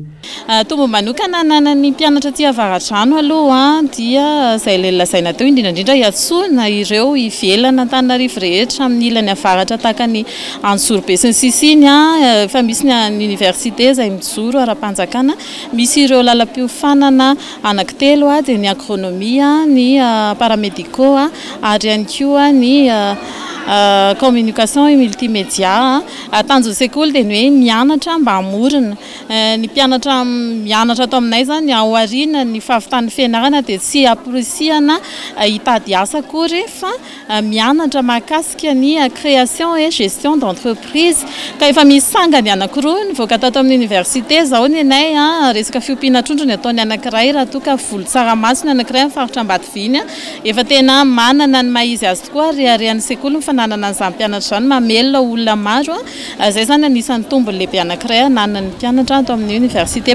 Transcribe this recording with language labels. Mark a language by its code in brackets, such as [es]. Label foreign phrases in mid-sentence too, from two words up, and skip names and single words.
[mg] Tombo manokana nanany mpianatra aty Avaradrano aloha dia izay le lazaina teo indrindra hiatsona ireo ivelana Antananarivo rehetra amin'ny ilany avaratra tahaka ny Antsorobe sy ny Sisiny efa misy ny université izay mijoro ara-panjakana, misy ireo lalam-piofanana anankitelo dia ny agronomia, ny paramédicaux ary ihany koa ny [fr] communication et multimédia. [mg] Tanjona sekoly dia ny hoe mianatra mba hamorona ny mpianatra mianatra ato aminay zany ao aoriana ny fahavitan'ny fianarana dia tsy aprisihana hitady asa akory fa mianatra mahakasika ny [fr] création et gestion d'entreprise [mg] ka efa misy sangany anankiroa nivoaka tato amin'ny université zao ny anay resaka fiompiana trondro ny ataony anankiray raha toa ka voly tsaramaso ny anankiray amin'ny faritra Ambatoviny efa tena manana ny maha izy azy tokoa ariarian'ny sekoly mifananana an'izany mpianatra izany mamelona olona maro izay zany anisan'ny tombony lehibe anankiray ananan'ny mpianatra ato amin'ny université.